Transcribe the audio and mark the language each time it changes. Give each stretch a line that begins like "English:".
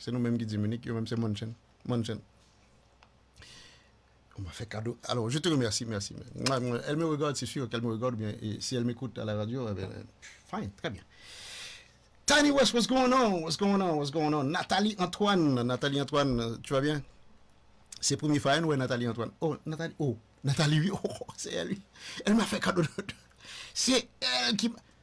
French: C'est nous-mêmes qui disons Munich, eux-mêmes c'est München. On m'a fait cadeau. Alors, je te remercie, merci. Elle me regarde, c'est sûr qu'elle me regarde bien. Et si elle m'écoute à la radio, fine, très bien.
English: Tiny West, what's going on?
French: Nathalie Antoine, tu vas bien? C'est première fois, ouais, Nathalie Antoine. Nathalie, oui, c'est elle. Elle m'a fait cadeau. C'est elle qui...